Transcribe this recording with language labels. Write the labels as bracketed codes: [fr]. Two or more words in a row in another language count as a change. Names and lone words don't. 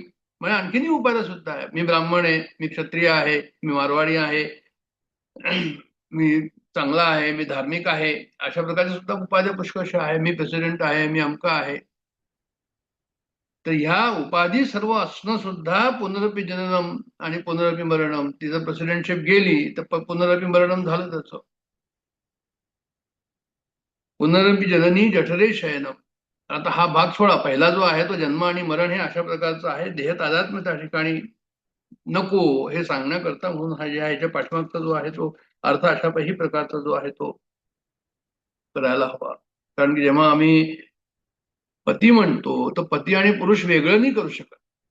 [mr] म्हणजे आणखीनही उपाध्या सुद्धा आहे. मी ब्राह्मण आहे, मी क्षत्रिय आहे, मी मारवाडी आहे, मी चांगला आहे, मी धार्मिक आहे, अशा प्रकारच्या सुद्धा उपाध्या पुष्कळशा आहे. मी प्रेसिडेंट आहे, मी अमका आहे. तर ह्या उपाधी सर्व असणं सुद्धा [sa] पुनरपि जननम [mr] आणि [sa] पुनरपि मरणम. [mr] तिचं प्रेसिडेंटशिप गेली तर [sa] पुनरपि मरणम [mr] झालं त्याचं. [sa] पुनरपि जननी जठरे शयनम. [mr] आता हा भाग सोडा, पहिला जो आहे तो जन्म आणि मरण हे अशा प्रकारचं आहे. देह तादात्म्य त्या ठिकाणी नको हे सांगण्याकरता म्हणून हा जे आहे ह्याच्या पाठीमागचा जो आहे तो अर्थ अशाही प्रकारचा जो आहे तो करायला हवा. कारण की जेव्हा आम्ही पती म्हणतो तर पती आणि पुरुष वेगळं नाही करू शकत.